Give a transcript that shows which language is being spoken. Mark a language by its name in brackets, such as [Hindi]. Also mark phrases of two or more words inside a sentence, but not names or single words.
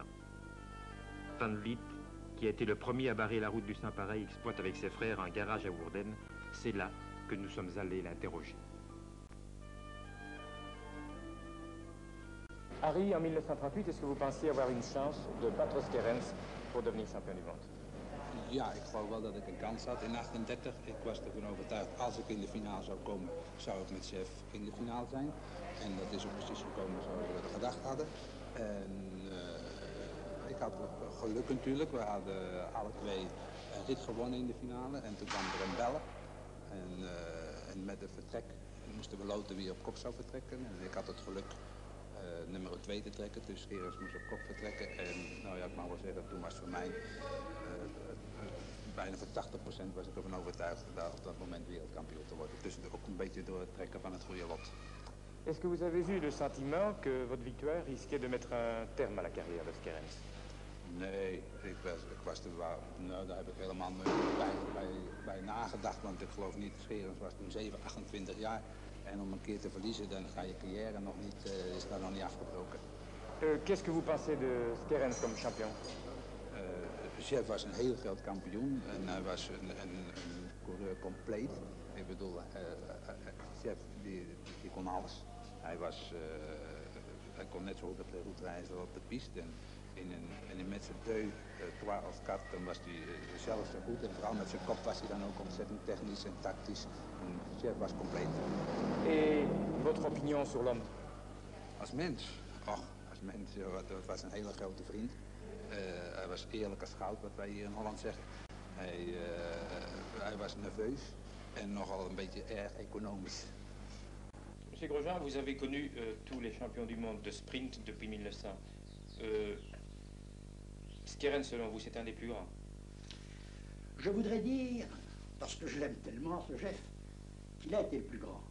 [French] Van Wyk, qui a été le premier à barrer la route du Saint-Pareil, exploite avec ses frères un garage à Woerden. C'est là que nous sommes allés l'interroger. Harry, en 1938, est-ce que vous pensiez avoir une chance de battre Skerens pour devenir champion du monde? [Dutch] Ja, ik geloof wel dat ik een kans had in 1938. Ik was ervan overtuigd, als ik in de finale zou komen, zou ik met Chef in de finale zijn. En dat is ook precies gekomen zoals we gedacht hadden. En ik had geluk natuurlijk. We hadden alle 2 een rit gewonnen in de finale. En toen kwam er een bellen. En met het vertrek moesten we loten wie op kop zou vertrekken. En ik had het geluk nummer 2 te trekken, dus Skerens moest op kop vertrekken. En nou ja, ik mag wel zeggen, toen was voor mij bijna voor 80% was ik ervan overtuigd dat op dat moment wereldkampioen te worden. Dus ook een beetje door het trekken van het goede lot. [French] Est-ce que vous avez eu le sentiment que votre victoire risquait de mettre un terme à la carrière de Skerens? [Dutch] Nee, ik was er wel, nou, daar heb ik helemaal bij nagedacht, want ik geloof niet, Skerens was toen 28 jaar. En om een keer te verliezen, dan ga je carrière nog niet, is daar nog niet afgebroken. [French] Qu'est-ce que vous pensez de Skerens comme champion? [Dutch] Chef was een heel groot kampioen en hij was een coureur compleet. Ik bedoel, Chef die kon alles. Hij kon net zo goed op de route reizen als op de piste. En met zijn 2 als kat, dan was hij zelf zo goed. En vooral met zijn kop was hij dan ook ontzettend technisch en tactisch. En Chef was compleet. [French] Et votre opinion sur l'homme? [Dutch] Als mens? Och, als mens, dat was een hele grote vriend. Hij was eerlijk als goud, wat wij hier in Holland zeggen. Hij was nerveus. en nogal een beetje erg economisch. [French] Monsieur Grosjean, vous avez connu tous les champions du monde de sprint depuis 1900. Skerens, selon vous, c'est un des plus grands? Je voudrais dire, parce que je l'aime tellement, ce chef, qu'il a été le plus grand.